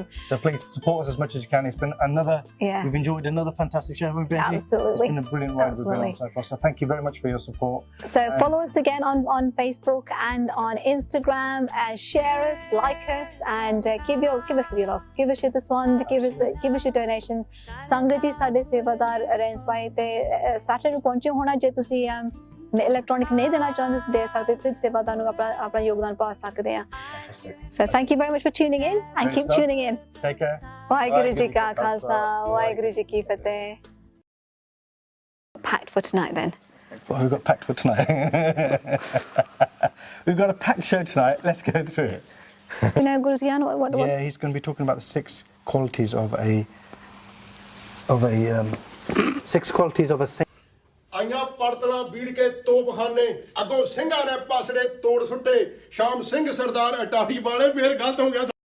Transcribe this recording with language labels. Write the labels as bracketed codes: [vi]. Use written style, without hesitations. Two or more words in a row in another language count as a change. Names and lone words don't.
[en] So please support us as much as you can. It's been we've enjoyed another fantastic show, haven't we, Benji? Absolutely. It's been a brilliant ride we've been on so far. So thank you very much for your support. So follow us again on Facebook and on Instagram and share us, like us and give us your love, give us your duswand, give us your donations. [pa] ਸੰਗਤ ਜੀ ਸਾਡੇ ਸੇਵਾਦਾਰ ਰੈਂਸਬਾਈ ਤੇ ਸੈਟਰਡੇ ਨੂੰ ਪਹੁੰਚੇ ਹੋਣਾ ਜੇ ਤੁਸੀਂ ਇਲੈਕਟ੍ਰੋਨਿਕ ਨਹੀਂ ਦੇਣਾ ਚਾਹੁੰਦੇ ਤੁਸੀਂ ਦੇ ਸਕਦੇ ਤੇ ਸੇਵਾਦਾਰ ਨੂੰ ਆਪਣਾ ਯੋਗਦਾਨ ਪਾ ਸਕਦੇ ਆ [en] So thank you very much for tuning in and keep tuning in. Take care. [pa] ਵਾਹਿਗੁਰੂ ਜੀ ਕਾ ਖਾਲਸਾ ਵਾਹਿਗੁਰੂ ਜੀ ਕੀ ਫਤਿਹ. [en] Packed for tonight then. What have we got packed for tonight? We've got a packed show tonight. Let's go through it. You know, Guru Granth, what? Yeah, he's going to be talking about the 6 qualities of a 6 qualities of a saint. [pa] ਆਈਆਂ ਪਰਤਲਾਂ ਬੀੜ ਕੇ ਤੋਪਖਾਨੇ ਅੱਗੋਂ ਸਿੰਘਾਂ ਨੇ ਪਾਸੜੇ ਤੋੜ ਸੁੱਟੇ ਸ਼ਾਮ ਸਿੰਘ ਸਰਦਾਰ ਅਟਾਰੀ ਵਾਲੇ ਫੇਰ ਗਲਤ ਹੋ ਗਿਆ